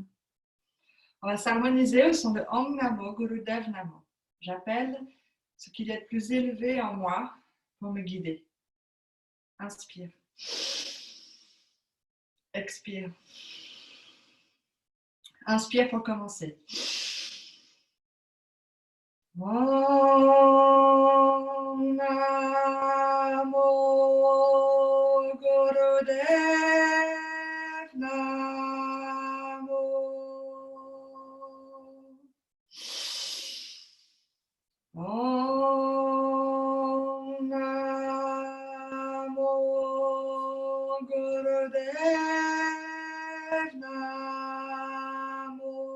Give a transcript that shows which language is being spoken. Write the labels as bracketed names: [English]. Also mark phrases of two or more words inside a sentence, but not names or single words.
[French] On va s'harmoniser au son de [Sanskrit] ॐ नमो गुरुदेव नमो. [French] J'appelle ce qu'il y a de plus élevé en moi pour me guider. Inspire. Expire. Inspire pour commencer. [Sanskrit] ॐ नमो गुरुदेव नमो. ॐ नमो गुरुदेव नमो.